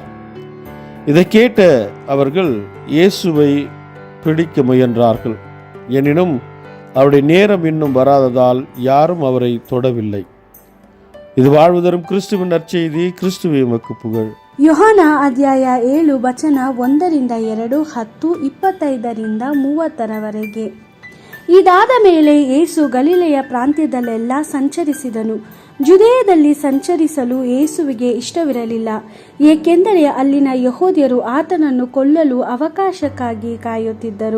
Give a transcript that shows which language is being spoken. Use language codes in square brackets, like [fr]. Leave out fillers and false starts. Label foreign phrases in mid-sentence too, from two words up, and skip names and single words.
[ta] இதை கேட்ட அவர்கள் இயேசுவை பிடிக்க முயன்றார்கள். எனினும் அவருடைய நேரம் இன்னும் வராததால் யாரும் அவரை தொடவில்லை. இது வாழ்வு தரும் கிறிஸ்துவின் நற்செய்தி. கிறிஸ்துவே உமக்கு புகழ். [kn] யோಹಾನ ಅಧ್ಯಾಯ 7 ವಚನ 1-2, 10, 25-30 ಇದಾದ ಮೇಲೆ ಯೇಸು ಗಲಿಲೆಯ ಪ್ರಾಂತ್ಯದಲ್ಲೆಲ್ಲ ಸಂಚರಿಸಿದನು. ಜುದೇಯದಲ್ಲಿ ಸಂಚರಿಸಲು ಯೇಸುವಿಗೆ ಇಷ್ಟವಿರಲಿಲ್ಲ, ಏಕೆಂದರೆ ಅಲ್ಲಿನ ಯಹೂದ್ಯರು ಆತನನ್ನು ಕೊಲ್ಲಲು ಅವಕಾಶಕ್ಕಾಗಿ ಕಾಯುತ್ತಿದ್ದರು.